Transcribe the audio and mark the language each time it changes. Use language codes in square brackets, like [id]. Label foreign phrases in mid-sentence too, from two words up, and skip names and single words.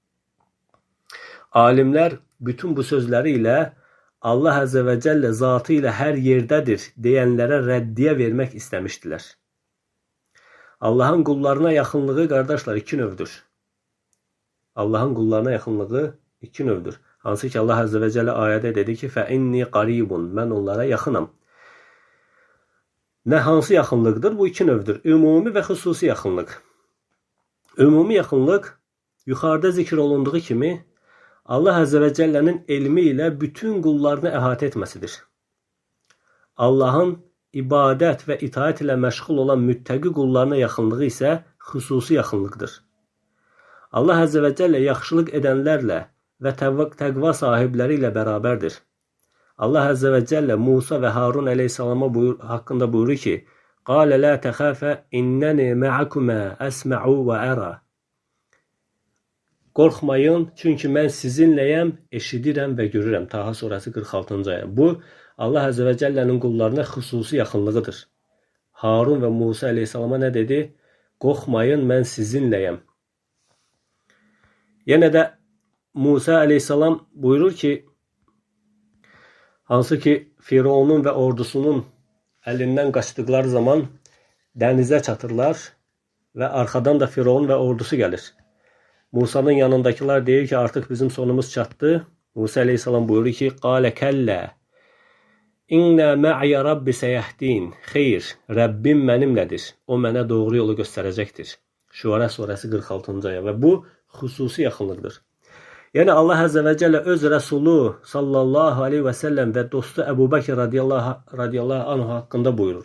[az] Alimlər bütün bu sözləri ilə Allah [ar] عز وجل [az] zatı ilə hər yerdədir deyənlərə rəddiyə vermək istəmişdilər. Allahın qullarına yaxınlığı, qardaşlar, iki növdür. Allahın qullarına yaxınlığı iki növdür. Hansı ki Allah [ar] عز وجل [az] ayədə dedi ki, [ar] فَإِنِّي قَرِيبٌ [az] mən onlara yaxınam. Nə hansı yaxınlıqdır? Bu iki növdür. Ümumi və xüsusi yaxınlıq. Ümumi yaxınlıq yuxarıda zikr olunduğu kimi Allah [ar] عز وجل [az] elmi ilə bütün qullarını əhatə etməsidir. Allahın ibadət və itaət ilə məşğul olan müttəqi qullarına yaxınlığı isə xüsusi yaxınlıqdır. Allah [ar] عز وجل [az] yaxşılıq edənlərlə və təqva sahibləri ilə bərabərdir. Allah [ar] عز وجل [az] Musa və Harun əleyhissalama haqqında buyurur ki, [ar] قَالَ لَا تَخَافَ إِنَّنِي مَعَكُمَا أَسْمَعُ وَأَرَى [az] Qorxmayın, çünki mən sizinləyəm, eşidirəm və görürəm. Taha surəsi 46-cı ayə. Bu, Allah [ar] عز وجل [az] qullarına xüsusi yaxınlığıdır. Harun və Musa əleyhissalama nə dedi? Qorxmayın, mən sizinləyəm. Yenə də Musa əleyhissalam buyurur ki, hansı ki Fironun və ordusunun əlindən qaçdıqları zaman dənizə çatırlar və arxadan da Firon və ordusu gəlir. Musa'nın yanındakılar deyir ki, artıq bizim sonumuz çatdı. Musa əleyhissalam buyurur ki, [ar] قَالَ كَلَّا إن معي ربي سيهدين. [az] Xeyr, Rəbbim mənimlədir. O mənə doğru yolu göstərəcəkdir. Şüara surəsi 46-cı ayə və bu xüsusi yaxınlıqdır. Yəni Allah [ar] عز وجل [az] öz Rəsulu [ar] صلى الله عليه وسلم [az] və dostu Əbu Bəkir [ar] رضي الله عنه [az] haqqında buyurur.